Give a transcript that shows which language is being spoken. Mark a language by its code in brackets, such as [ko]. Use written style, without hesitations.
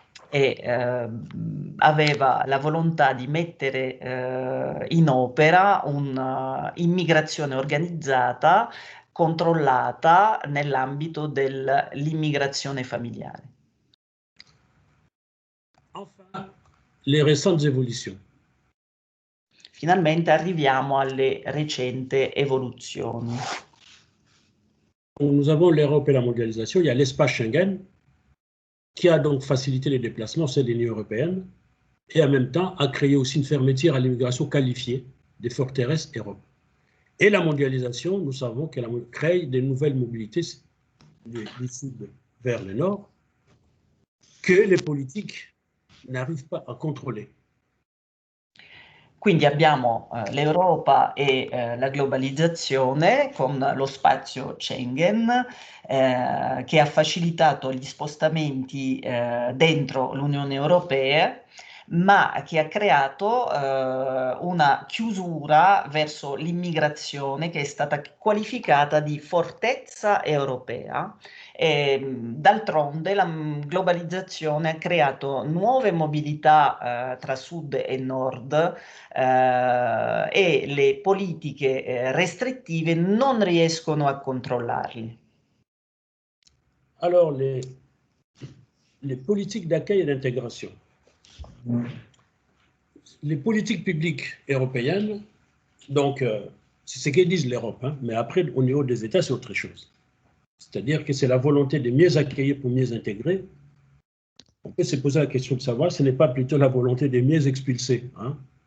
[it] E aveva la volontà di mettere in opera un'immigrazione organizzata, controllata nell'ambito dell'immigrazione familiare. [fr] Enfin, les récentes évolutions. [it] Finalmente arriviamo alle recenti evoluzioni. [fr] Nous avons l'Europe et la mondialisation, il y a l'espace Schengen, qui a donc facilité les déplacements au sein de l'Union européenne et en même temps a créé aussi une fermeture à l'immigration qualifiée des forteresses Europe. Et la mondialisation, nous savons qu'elle crée de nouvelles mobilités du sud vers le nord que les politiques n'arrivent pas [it] a controllare. Quindi abbiamo l'Europa e la globalizzazione con lo spazio Schengen che ha facilitato gli spostamenti dentro l'Unione Europea, ma che ha creato una chiusura verso l'immigrazione che è stata qualificata di fortezza europea. D'altronde la globalizzazione ha creato nuove mobilità tra sud e nord e le politiche restrittive non riescono a controllarli. [fr] Alors, les politiques d'accueil et d'intégration. Les politiques publiques européennes, donc, c'est ce que disent l'Europe, hein, mais après, au niveau des États, c'est autre chose. C'est-à-dire que c'est la volonté de mieux accueillir pour mieux intégrer. On peut se poser la question de savoir, ce n'est pas plutôt la volonté de mieux expulser, hein.